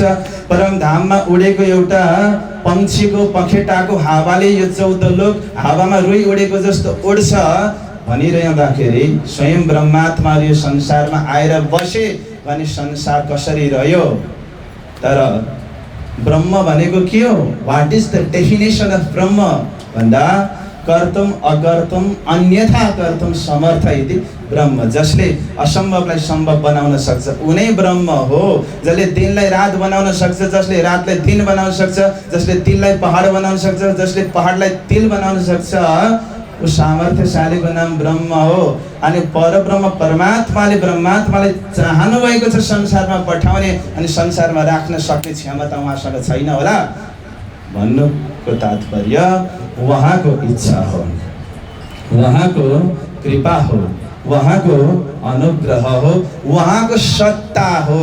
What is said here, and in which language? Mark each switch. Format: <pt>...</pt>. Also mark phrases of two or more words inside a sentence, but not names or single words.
<ne>परमधाममा उडेको एउटा पंक्षीको पखेटाको हावाले यो 14 लोक हावामा रुई उडेको जस्तो उड्छ भनिरहँदाखेरि स्वयं ब्रह्मात्मा यो संसारमा आएर बसे भने संसार कसरी रह्यो? तर ब्रह्म भनेको के हो?</ne> <en>what is the definition of Brahma</en> <sa>भन्दा कर्तुम अकर्तुम अन्यथा कर्तुम समर्थ इति ब्रह्म।</sa> <ne>जसले असम्भवलाई सम्भव बनाउन सक्छ उनै ब्रह्म हो। जसले दिनलाई रात बनाउन सक्छ, जसले रातलाई दिन बनाउन सक्छ, जसले तिललाई पहाड बनाउन सक्छ, जसले पहाडलाई तिल बनाउन सक्छ, ऊ सामर्थ्यशालीको नाम ब्रह्म हो। अनि परब्रह्म परमात्माले ब्रह्मात्मालाई चाहनु भएको छ संसारमा पठाउने, अनि संसारमा राख्न सक्ने क्षमता उहाँसँग छैन होला भन्नुको तात्पर्य उहाँको इच्छा हो, उहाँको कृपा हो, उहाँको अनुग्रह हो, उहाँको सत्ता हो।</ne>